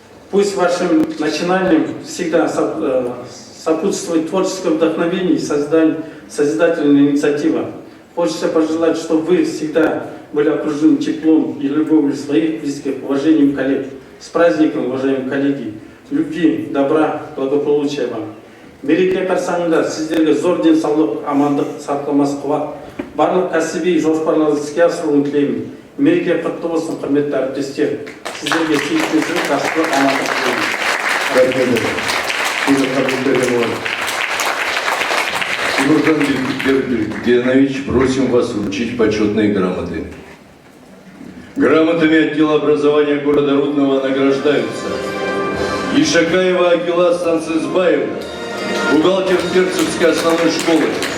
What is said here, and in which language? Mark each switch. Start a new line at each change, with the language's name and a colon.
Russian: Пусть вашим начинаниям всегда сопутствует творческое вдохновение и созидательная инициатива. Хочется пожелать, чтобы вы всегда были окружены теплом и любовью своих близких, уважением коллег. С праздником, уважаемые коллеги! Любви, добра, благополучия вам!
Kazakh: Мереке қарсаңында сіздерге зор денсаулық, амандық, сақтамас қуат, барлық кәсіби жоспарларыңызды іске асыруын тілеймін. мереке құтты болсын, құрметті әріптестер. Сіздерге сүйіспеншілік, жақсылық, амандық тілеймін.
Russian: Тимурхан Генович, просим вас вручить почетные грамоты. Грамотами отдела образования города Рудного награждаются Ишакаева Агила Сансызбаевна, бухгалтер Терцевской основной школы.